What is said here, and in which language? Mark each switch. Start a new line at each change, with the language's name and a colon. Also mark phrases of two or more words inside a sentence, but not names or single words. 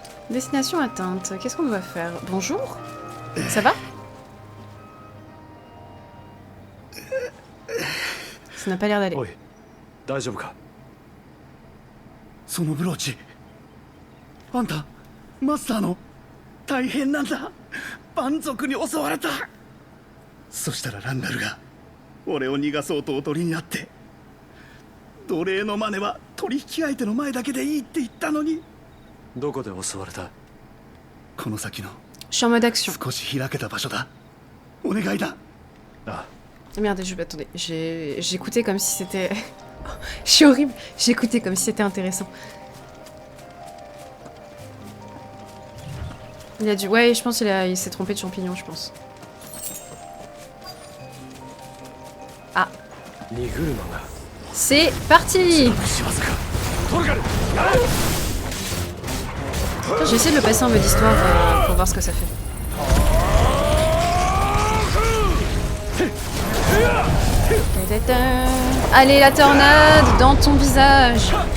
French: Destination atteinte. Qu'est-ce qu'on doit faire? Bonjour? Ça va? Ça n'a pas l'air d'aller.
Japanese: おい、大丈夫か？そのブローチあんたマスターの大変なんだ。蛮族に襲われた。そしたらランダルが俺を逃がそうとおとりになって、奴隷のマネは取引相手の前だけでいいって言ったのに。どこで襲われた？この先の
French: Je suis en mode action.
Japanese: 少し開けた場所だ。お願いだ。あ、
French: Merde, attendez, j'écoutais comme si c'était... Je suis horrible, j'écoutais comme si c'était intéressant. Il a dû... Ouais, je pense qu'il s'est trompé de champignon, je pense. Ah.
Japanese: 荷車が。
French: C'est parti! J'ai essayé de le passer en mode histoire pour voir ce que ça fait. Allez, la tornade dans ton visage!